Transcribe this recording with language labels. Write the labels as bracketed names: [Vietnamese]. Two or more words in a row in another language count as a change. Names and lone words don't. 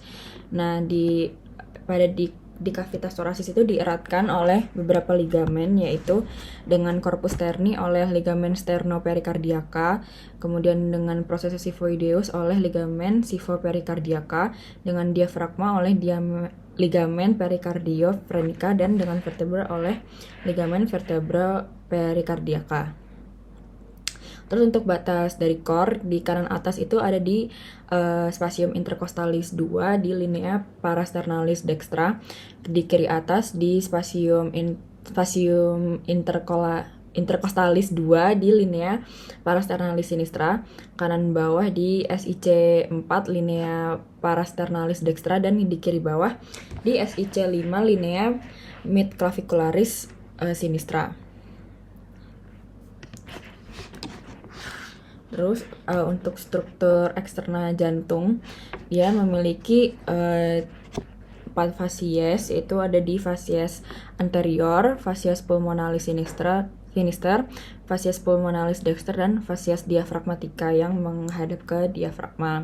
[Indonesian] Nah, di [Latin] cavitas thoracis [Indonesian] itu dieratkan oleh beberapa ligamen, yaitu dengan [Latin] corpus sterni [Indonesian] oleh ligamen sternopericardiaca, kemudian dengan [Latin] processus xiphoideus [Indonesian] oleh ligamen xiphopericardioca, dengan diafragma oleh ligamen pericardiofrenica, dan dengan vertebra oleh ligamen vertebropericardiaca. Terus untuk batas dari core, di kanan atas itu ada di [Latin] spasium intercostalis [Indonesian] 2 di [Latin] linea parasternalis dextra. [Indonesian] Di kiri atas di [Latin] spasium intercostalis [Indonesian] 2 di [Latin] linea parasternalis sinistra. [Indonesian] Kanan bawah di SIC 4 [Latin] linea parasternalis dextra, [Indonesian] dan di kiri bawah di SIC 5 [Latin] linea midclavicularis sinistra. [Indonesian] Terus untuk struktur eksterna jantung, dia memiliki 4 fasies, itu ada di [Latin] fasies anterior, fasies pulmonalis sinister, fasies pulmonalis dexter, [Indonesian] dan [Latin] fasies diafragmatica [Indonesian] yang menghadap ke diafragma.